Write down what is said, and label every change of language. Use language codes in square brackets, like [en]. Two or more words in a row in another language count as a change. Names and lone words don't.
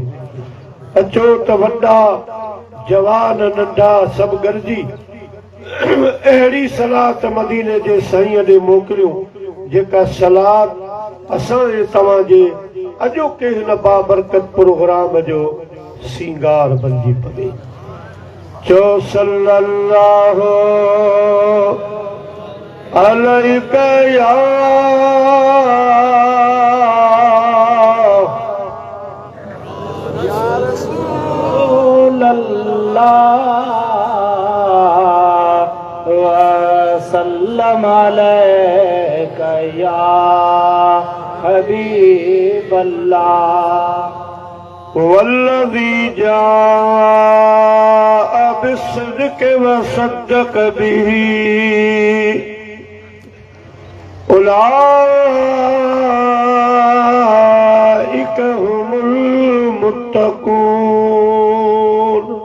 [sd] अचो त वॾा जवान नंढा सभु गॾिजी अहिड़ी सलात मदीने जे साईं ॾे मोकिलियो जेका सलात असां ऐं तव्हांजे अॼोके हिन बाबरकत प्रोग्राम जो सिंगार बणिजी पवे। [ar] चो صلى الله عليك يا رسول الله وسلم عليك يا حبيب الله والذي جاء بالصدق وصدق به أولئك هم المتقون.